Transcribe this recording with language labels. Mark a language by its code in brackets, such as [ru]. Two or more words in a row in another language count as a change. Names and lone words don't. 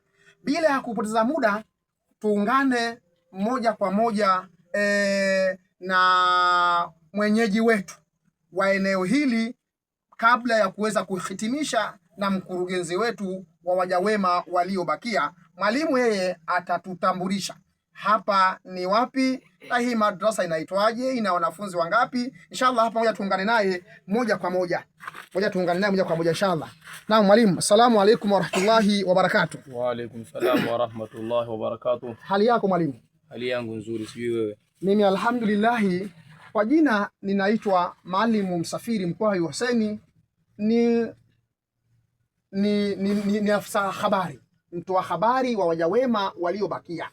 [sw] Bila ya kupoteza muda, tuungane moja kwa moja na mwenyeji wetu wa eneo hili kabla ya kuweza kuhitimisha na mkurugenzi wetu wa waja wema waliobakia. Mwalimu yeye atatutambulisha hapa ni wapi na hii madrasa inaitwaje, ina wanafunzi wangapi. Inshallah hapa moja tuungane naye moja kwa moja. Inshallah. Naam mwalimu, [ar] السلام عليكم ورحمة الله وبركاته. وعليكم السلام ورحمة الله وبركاته. [sw] Hali yako mwalimu? Hali yangu nzuri, sijui wewe? Mimi alhamdulillah. Kwa jina ninaitwa Mwalimu Msafiri Mkwahi Hussein, ni afisa habari, mtoa habari wa waja wema waliobakia.